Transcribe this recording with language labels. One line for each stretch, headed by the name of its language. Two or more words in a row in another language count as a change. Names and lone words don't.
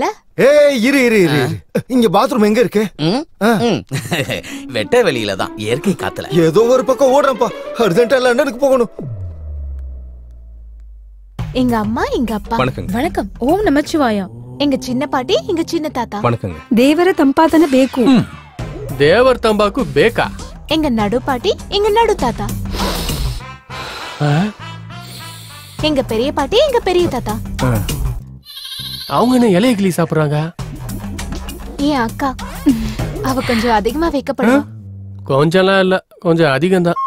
Tamil: ஏய் இரு இரு இரு. இங்க பாத்ரூம் எங்க இருக்கு? வெட்ட வெளியில தான், இயற்கை காத்துல. ஏதோ ஒரு பக்கம் ஓடுறேன்ப்பா. அர்ஜென்ட்டா லண்டனுக்கு போகணும். எங்க அம்மா, எங்க அப்பா. வணக்கங்க. வணக்கம். ஓம் நமச்சிவாயா. எங்க சின்ன பாட்டி, எங்க சின்ன தாத்தா. வணக்கங்க.
Kannada: ದೇವರ ತಂಪಾತನ ಬೇಕು. ದೇವರ ತಂಬಾಕು ಬೇಕಾ?
Tamil: எங்க நடு பாட்டி, எங்க நடு தாத்தா. எங்க பெரிய பாட்டி, எங்க பெரிய தாத்தா. அவங்க என்ன இலைய கிளி சாப்பிடுறாங்க? என் அக்கா, அவ கொஞ்சம் அதிகமா வைக்கப்படுவா. கொஞ்சம்லாம் இல்ல, கொஞ்சம் அதிகம் தான்.